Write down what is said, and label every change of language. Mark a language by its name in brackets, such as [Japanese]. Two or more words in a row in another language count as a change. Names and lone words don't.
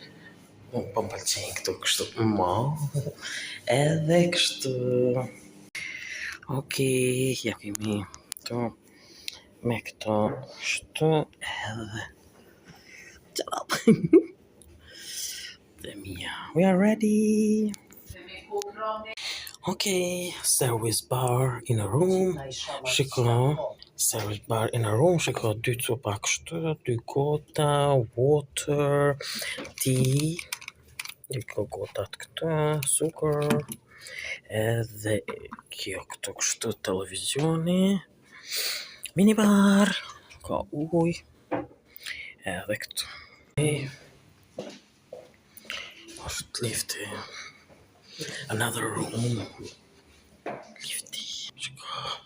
[Albanian] Po më pëlqejnë këto kështu, edhe kështu. Okej, ja kemi këto, me këto, kështu, edhe çarap. Dhe mia, [English] we are ready. Okay, service bar in a room. Shiko, service bar in a room. [Albanian] Shiko, 2 copa kështu, 2 gota, [English] water, tea. [Albanian] Kjo gotat këtu, sugar. Edhe kjo këtu kështu televizioni. Minibar, ka ujë. Edhe këtu. Është lifti. [English] Another room. [Albanian] Lifti. Shiko.